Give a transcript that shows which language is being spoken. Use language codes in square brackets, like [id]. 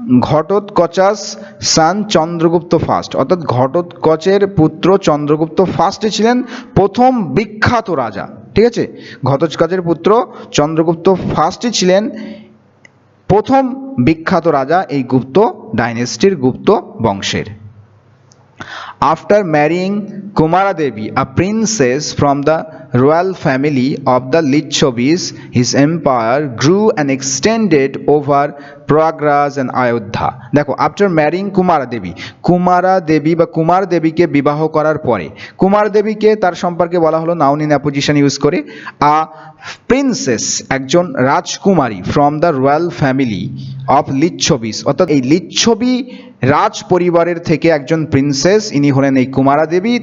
[en] Ghatotkacha's son Chandragupta first, [bn] অর্থাৎ ঘটোৎকচের পুত্র চন্দ্রগুপ্ত ফার্স্টে ছিলেন প্রথম বিখ্যাত রাজা, ঠিক আছে, ঘটোৎকচের পুত্র চন্দ্রগুপ্ত ফার্স্টে ছিলেন প্রথম বিখ্যাত রাজা এই গুপ্ত ডাইনেস্টির, গুপ্ত বংশের। [en] After marrying Kumara Devi, a princess from the royal family of the Lichavis, his empire grew and extended over Prayagraj and Ayodhya. [bn] দেখো, [en] after marrying [bn] কুমারা দেবী বা কুমার দেবীকে বিবাহ করার পরে, কুমার দেবীকে তার সম্পর্কে বলা হলো [en] noun in apposition [bn] ইউজ করে, আ প্রিন্সেস একজন রাজকুমারী, [en] from the royal family of লিচ্ছবিস, [bn] অর্থাৎ এই লিচ্ছবি রাজ পরিবারের থেকে একজন প্রিন্সেস, ইনি হলেন এই কুমারা দেবী।